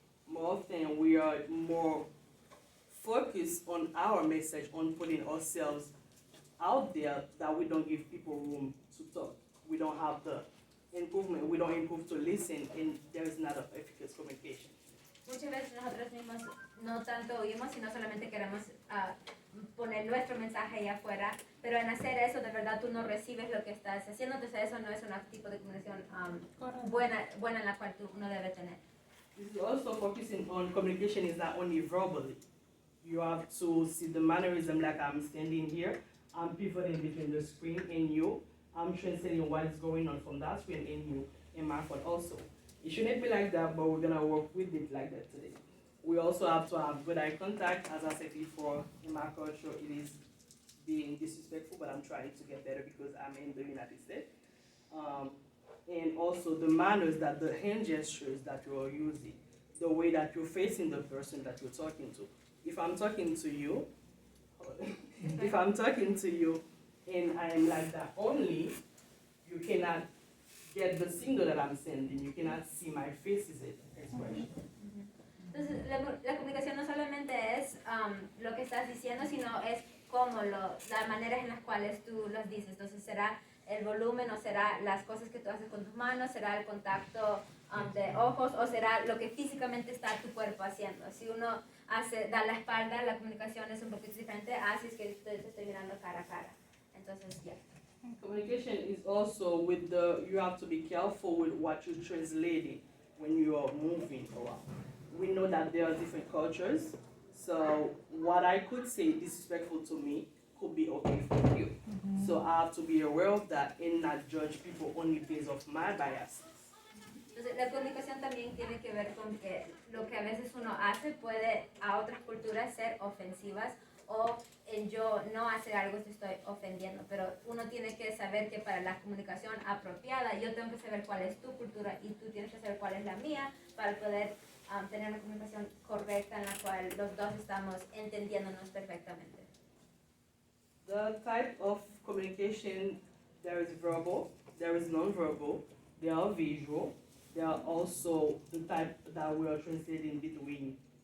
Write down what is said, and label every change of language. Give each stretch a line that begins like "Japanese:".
English: More often we are more focused on our message, on putting ourselves out there, that we don't give people room to talk. We don't have the improvement, we don't improve to listen, and there is not an efficacious communication.
Spanish: Muchas veces nosotros mismos no tanto oímos, sino solamente queremos poner nuestro mensaje allá afuera, pero en hacer eso de verdad tú no recibes lo que estás haciendo, entonces eso no es un tipo de comunicación buena en la cual uno debe tener.
English: This is also focusing on communication is not only verbally. You have to see the mannerism, like I'm standing here, I'm pivoting between the screen and you, I'm translating what is going on from that screen and you, and my phone also. It shouldn't be like that, but we're gonna work with it like that today. We also have to have good eye contact. As I said before, in my culture, it is being disrespectful, but I'm trying to get better because I'm in the United States. And also the manners, that the hand gestures that you are using, the way that you're facing the person that you're talking to. If I'm talking to you, if I'm talking to you and I am like that only, you cannot get the signal that I'm sending. You cannot see my face's expression.
Spanish: Entonces, la comunicación no solamente es lo que estás diciendo, sino es cómo las maneras en las cuales tú los dices. Entonces, será el volumen, o será las cosas que tú haces con tus manos, será el contacto de ojos, o será lo que físicamente está tu cuerpo haciendo. Si uno da la espalda, la comunicación es un poquito diferente a si es que te estoy mirando cara a cara. Entonces, ya.
English: Communication is also with you have to be careful with what you're translating when you are moving around. We know that there are different cultures, so what I could say disrespectful to me could be okay for you. Mm-hmm. So I have to be aware of that and not judge people only based off my biases.
Spanish: Entonces, la comunicación también tiene que ver con que lo que a veces uno hace puede a otras culturas ser ofensivas, o en yo no hacer algo te estoy ofendiendo, pero uno tiene que saber que para la comunicación apropiada yo tengo que saber cuál es tu cultura y tú tienes que saber cuál es la mía para poder tener una comunicación correcta en la cual los dos estamos entendiéndonos perfectamente.
English: The type of communication, there is verbal, there is non-verbal, there are visual, there are also the type that we are translating between.